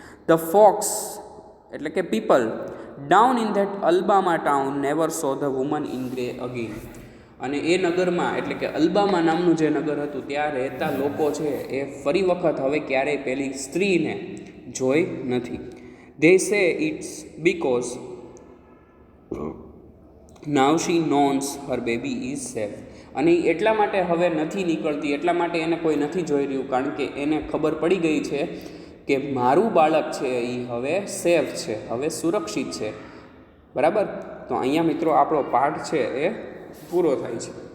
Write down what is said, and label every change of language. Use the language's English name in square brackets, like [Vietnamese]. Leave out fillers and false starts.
[English] the fox [Gujarati] એટલે કે [English] People down in that Alabama town never saw the woman in grey again. [Gujarati] અને એ નગરમાં એટલે કે અલ્બામા નામનું જે નગર હતું ત્યાં રહેતા લોકો છે એ ફરી વખત હવે ક્યારેય પેલી સ્ત્રીને જોઈ નથી. [English] They say it's because now she knows her baby is safe. [Gujarati] અને એટલા માટે હવે નથી નીકળતી, એટલા માટે એને કોઈ નથી જોઈ રહ્યું, કારણ કે એને ખબર પડી ગઈ છે કે મારું બાળક છે એ હવે સેફ છે, હવે સુરક્ષિત છે. બરાબર? તો અહીંયા મિત્રો આપણો પાઠ છે એ પૂરો થાય છે.